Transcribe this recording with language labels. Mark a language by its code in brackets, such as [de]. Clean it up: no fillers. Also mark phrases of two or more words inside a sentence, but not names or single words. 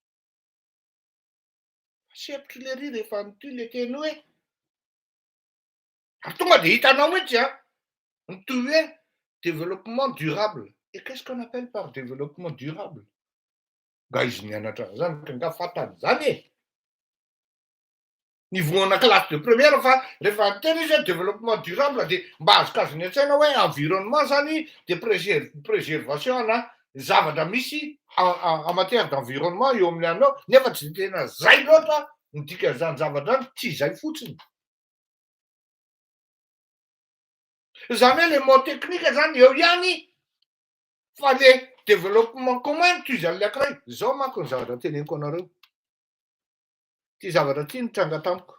[mg] Sepitry le ry rehefa nitoy le teny hoe ary tonga dia hitanao mihitsy nitoy hoe [fr] développement durable. Et qu'est-ce qu'on appelle par développement durable? [mg] Nga izy nianatra an'izany ka nga fantany zany e. Nivoana [fr] classe de première [mg] fa rehefa niteny izy hoe [fr] développement durable [mg] dia mba azokazony an-tsaina hoe environnement zany dia préservation na zavatra misy [fr] en matière d'environnement [mg] eo amin'ny anao nefa tsy tena zay loatra ny dikan'izany zavatra any, tsy zay fotsiny. Zany hoe [fr] le mot technique [mg] zany eo ihany fa [fr] le développement commun [mg] toy an'ilay ankiray. Zao manko ny zavatra teneniko anareo. Ty zavatra ty nitranga tamiko.